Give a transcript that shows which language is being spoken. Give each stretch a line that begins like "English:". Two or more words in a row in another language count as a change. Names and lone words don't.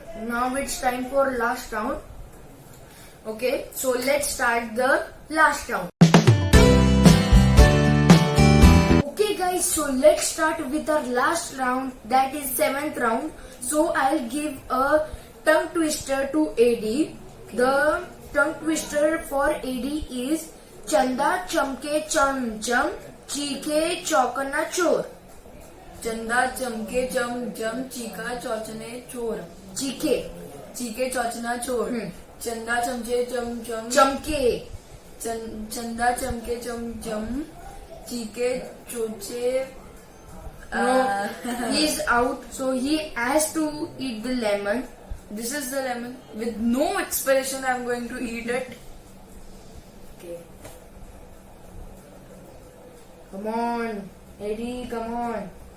English: Now it's time for last round. Okay, so let's start the last round. Okay guys, so let's start with our last round, that is 7th round. So I'll give a tongue twister to AD. The tongue twister for AD is
Hindi: चंदा चमके चम चम, चीके चौकन्ना चोर. चंदा चमके चम चम चीका चौचने चोर. चीके चौचना चोर. चंदा चमचे चम चम chamke. चंदा चमके चम चम चीके चोचे.
English: No, he's out, so he has to eat the lemon. This is the lemon. With no expression, I'm going to eat it. Okay. Come on, Eddie, come on.